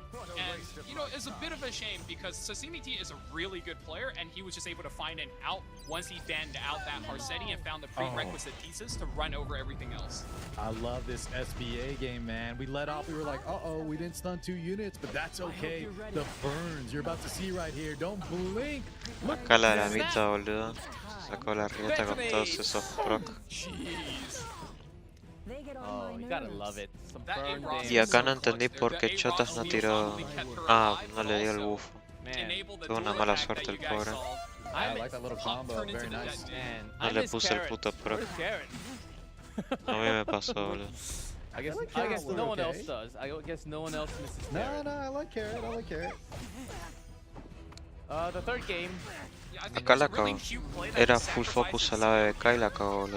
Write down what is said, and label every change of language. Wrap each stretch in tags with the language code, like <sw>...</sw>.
<en>And, you know, it's a bit of a shame because Sashimi T is a really good player, and he was just able to find an out once he banned out that Harsetti and found the prerequisite pieces to run over everything else. I love this SBA game, man. We let off, we were like, uh-oh, we didn't stun 2 units, but that's okay. The burns you're about to see right here. Don't blink.</en> <es>Acá la ramita, boludo. Sacó la rieta con todos esos proc.</es> <en>Oh, you gotta love it. Some burn</en> <es>Y acá no entendí por qué Chotas no tiró... Ah, no le dio el bufo. Tuvo una mala suerte el pobre.</es> <en>I like that little combo, very nice.</en> <es>No le puse el puto proc. A mí me pasó, boludo.</es> <en>I guess no one else does. I guess no one else misses Carrot. No, I like Carrot. I like Carrot. The third game.</en> <es>Acá la cago. Era full focus a la BBK y la cago, boludo.</es>